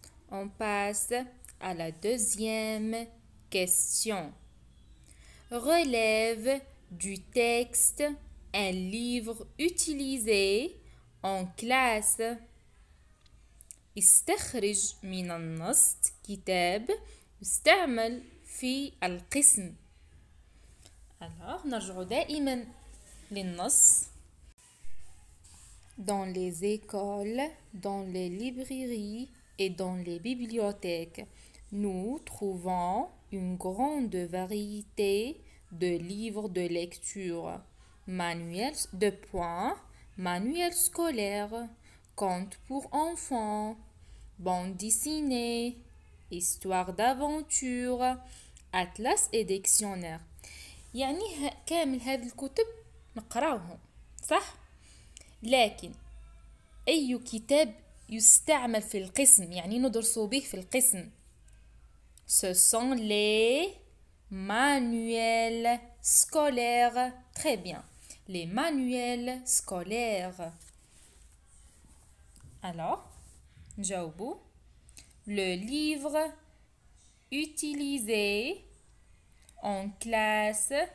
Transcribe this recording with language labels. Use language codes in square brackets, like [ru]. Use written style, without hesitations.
[fr] On passe à la deuxième question. Relève du texte un livre utilisé en classe. [ar] استخرج من النص كتاب يستعمل في القسم. Alors نرجع دائما للنص. [fr] Dans les écoles, dans les librairies et dans les bibliothèques, nous trouvons une grande variété de livres de lecture, manuels de points, manuels scolaires, contes pour enfants, bandes dessinées, histoires d'aventure, atlas et dictionnaire. [ar] يعني كامل هذه الكتب نقراوهم صح؟ لكن أي كتاب يستعمل في القسم يعني ندرسوا به في القسم. [fr] Ce sont les manuels scolaires. Très bien. Les manuels scolaires. Alors, [ar] نجاوبوا. [fr] Le livre utilisé en classe.